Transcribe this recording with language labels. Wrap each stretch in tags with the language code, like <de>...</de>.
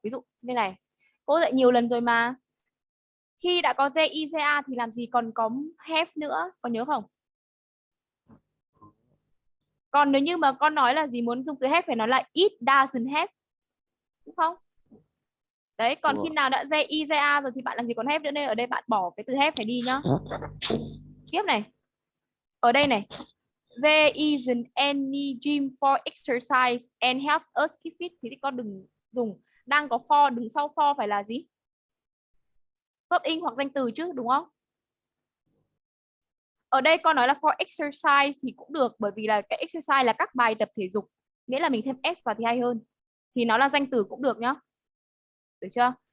<vi>Ví dụ như này, cô dạy nhiều lần rồi mà. Khi đã có JIJA thì làm gì còn có have nữa, con nhớ không? Còn nếu như mà con nói là gì muốn dùng từ have phải nói là</vi> <en>it doesn't have,</en> <vi>đúng không? Đấy, còn khi nào đã JIJA rồi thì bạn làm gì còn have nữa, nên ở đây bạn bỏ cái từ have phải đi nhá. Tiếp này. Ở đây này.</vi> <en>There isn't any gym for exercise and helps us keep fit.</en> <vi>Thì con đừng dùng đang có for, đừng sau for phải là gì? Verb in hoặc danh từ chứ, đúng không? Ở đây con nói là</vi> <en>for exercise</en> <vi>thì cũng được, bởi vì là cái exercise là các bài tập thể dục. Nghĩa là mình thêm s vào thì hay hơn. Thì nó là danh từ cũng được nhá. Được chưa?</vi>